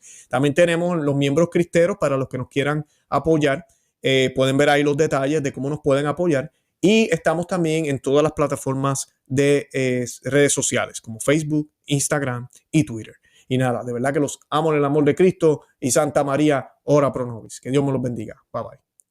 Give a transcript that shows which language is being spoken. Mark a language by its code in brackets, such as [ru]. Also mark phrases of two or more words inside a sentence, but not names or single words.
[es] También tenemos los miembros cristeros para los que nos quieran apoyar. Pueden ver ahí los detalles de cómo nos pueden apoyar. Y estamos también en todas las plataformas de redes sociales como Facebook, Instagram y Twitter. Y nada, de verdad que los amo en el amor de Cristo y Santa María, [la] ora pro nobis. [es] Que Dios me los bendiga. [en] Bye bye.